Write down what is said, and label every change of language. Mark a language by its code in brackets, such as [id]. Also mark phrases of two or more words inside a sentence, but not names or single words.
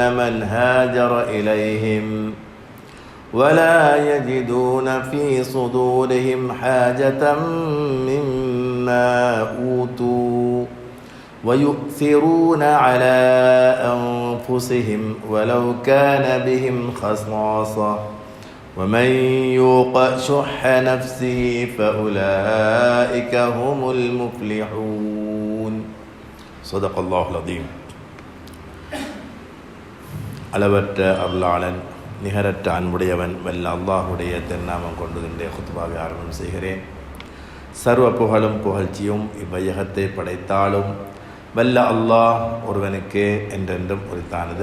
[ar] من هاجر إليهم ولا يجدون في صدورهم حاجة مما أوتوا ويؤثرون على أنفسهم ولو كان بهم خصاصة ومن يوق شح نفسه فأولئك هم المفلحون. صدق الله العظيم. [ta] அளவற்ற அருளாளன் நிகரற்ற அன்புடையவன் வல்ல அல்லாஹுடைய திருநாமம் கொண்டு இன்றைய குத்பாவை ஆரம்பம் செய்கிறேன். சர்வ புகழும் புகழ்ச்சியும் இவ்வையகத்தை படைத்தாலும் வல்ல அல்லாஹ் ஒருவனுக்கு என்றென்றும் உரித்தானது.